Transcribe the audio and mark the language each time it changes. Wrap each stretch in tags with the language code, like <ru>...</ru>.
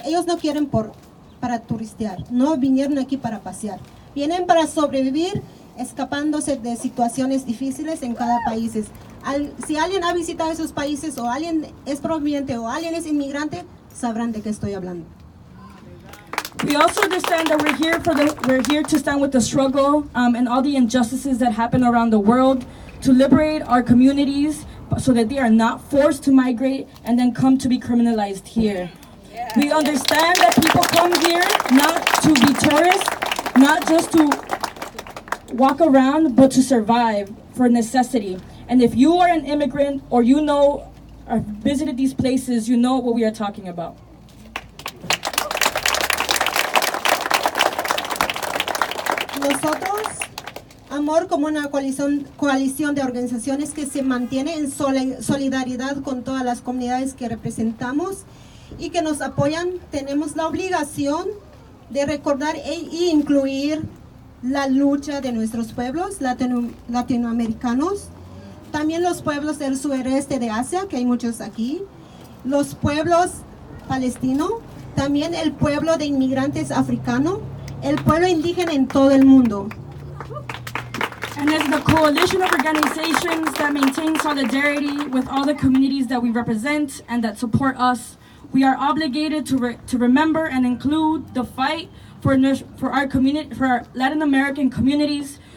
<es>Ellos no quieren para turistear, no vinieron aquí para pasear. Vienen para sobrevivir, escapándose de situaciones difíciles en cada país. Si alguien ha visitado esos países, o alguien es proveniente, o alguien es inmigrante, sabrán de qué estoy hablando.</es> <en>We also understand that we're here to stand with the struggle and all the injustices that happen around the world, to liberate our communities so that they are not forced to migrate and then come to be criminalized here. We understand that people come here not to be tourists, not just to walk around, but to survive for necessity. And if you are an immigrant, or or visited these places, you know what we are talking about.</en> <es>Nosotros, Amor, como una coalición de organizaciones que se mantiene en solidaridad con todas las comunidades que representamos y que nos apoyan, tenemos la obligación de recordar e incluir la lucha de nuestros pueblos latinoamericanos, también los pueblos del sureste de Asia, que hay muchos aquí, los pueblos palestinos, también el pueblo de inmigrantes africanos, el pueblo indígena en todo el mundo.</es> <en>And as the coalition of organizations that maintain solidarity with all the communities that we represent and that support us, we are obligated to remember and include the fight for our Latin American communities,</en>